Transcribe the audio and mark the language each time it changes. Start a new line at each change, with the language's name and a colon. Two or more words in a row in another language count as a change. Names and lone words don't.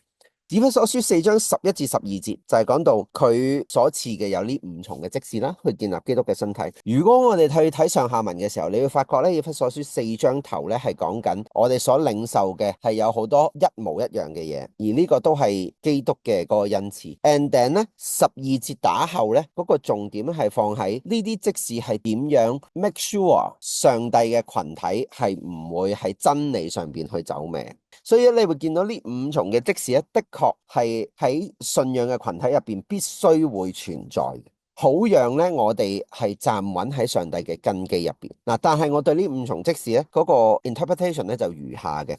Cantonese: 以弗所書4章11至12節就係講到佢所賜嘅有呢五重嘅職事啦，去建立基督嘅身體。如果我哋去睇上下文嘅時候，你會發覺咧，以弗所書4章頭咧係講緊我哋所領受嘅係有好多一模一樣嘅嘢，而呢個都係基督嘅嗰個恩賜。
English: And then
Cantonese: 咧12節打後咧嗰個重點係放喺呢啲職事係點樣
English: make sure
Cantonese: 上帝嘅群體係唔會喺真理上邊去走歪。所以你會見到呢五重嘅職事咧，的確係喺信仰嘅群體入邊必須會存在嘅，好讓咧我哋係站穩喺上帝嘅根基入邊。嗱，但係我對呢五重職事咧嗰個 interpretation 咧就如下嘅。